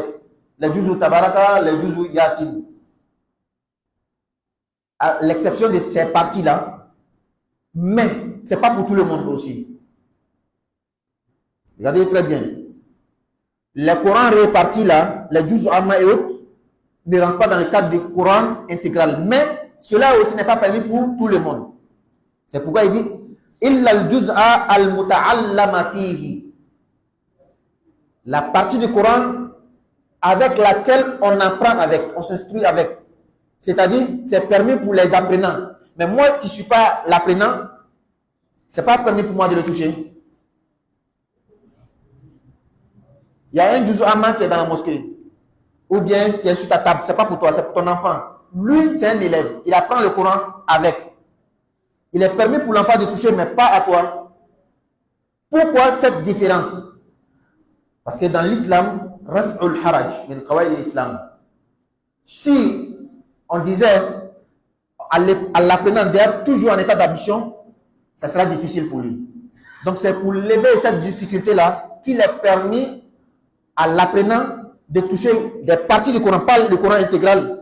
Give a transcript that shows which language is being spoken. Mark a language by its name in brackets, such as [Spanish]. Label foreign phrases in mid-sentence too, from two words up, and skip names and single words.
[French] Les juz tabaraka, les juz yasin. À l'exception de ces parties-là, mais ce n'est pas pour tout le monde aussi. Regardez très bien. Les Corans répartis là, les juz amma et autres, ne rentrent pas dans le cadre du Coran intégral. Mais cela aussi n'est pas permis pour tout le monde. C'est pourquoi il dit [Arabic] إلا الجزء المتعلم فيه. [French] La partie du Coran avec laquelle on apprend avec, on s'instruit avec. C'est-à-dire, c'est permis pour les apprenants. Mais moi qui ne suis pas l'apprenant, ce n'est pas permis pour moi de le toucher. Il y a un juz amma qui est dans la mosquée. Ou bien qui est sur ta table. Ce n'est pas pour toi, c'est pour ton enfant. Lui, c'est un élève. Il apprend le Coran avec. Il est permis pour l'enfant de toucher, mais pas à toi. Pourquoi cette différence? Parce que dans l'islam, [Arabic] رفع الحرج من قواعد الإسلام. [French] Si on disait à l'apprenant d'être toujours en état d'ambition, ça sera difficile pour lui. Donc c'est pour lever cette difficulté-là qu'il est permis à l'apprenant de toucher des parties du Coran, pas le Coran intégral.